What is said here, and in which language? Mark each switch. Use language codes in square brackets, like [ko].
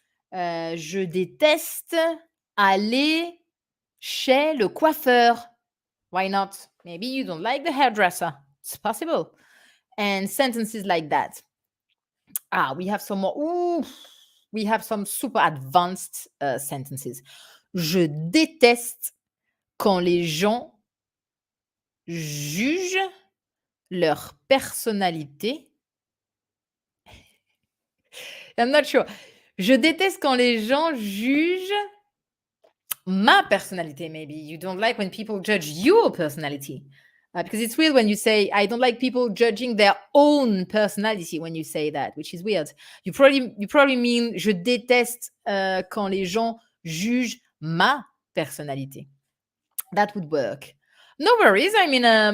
[fr] Je déteste aller chez le coiffeur. [en] Why not? Maybe you don't like the hairdresser. It's possible. And sentences like that. We have some more. Ooh, we have some super advanced sentences. [fr] Je déteste quand les gens jugent leur personnalité. [en] I'm not sure. [fr] Je déteste quand les gens jugent ma [en] personality, maybe. You don't like when people judge your personality. Because it's weird when you say, I don't like people judging their own personality when you say that, which is weird. You probably mean [fr] je déteste quand les gens jugent ma personnalité. [en] That would work. No worries. I mean,